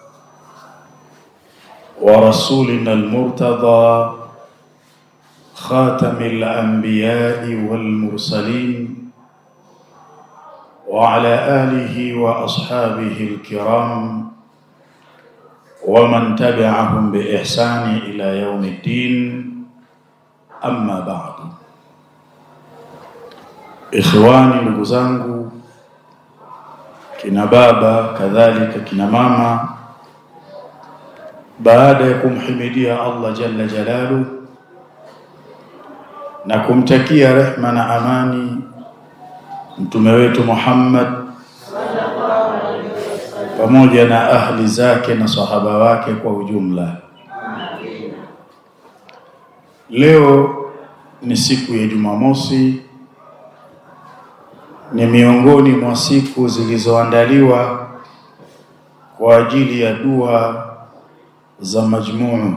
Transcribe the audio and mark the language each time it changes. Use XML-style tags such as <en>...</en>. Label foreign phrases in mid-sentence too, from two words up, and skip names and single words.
<ar>ورسولنا المرتضى خاتم الأنبياء والمرسلين وعلى آله وأصحابه الكرام ومن تبعهم بإحسان إلى يوم الدين. أما بعد، إخواني</ar> <sw>ndugu zangu, kina baba kadhalika kina mama, baada ya kumhimidia Allah</sw> <ar>جل جلاله</ar> <sw>na kumtakia rehma na amani mtume wetu Muhammad pamoja na ahli zake na sahaba wake kwa ujumla, leo ni siku ya Jumamosi, ni miongoni mwa siku zilizoandaliwa kwa ajili ya dua za majmuu.</sw>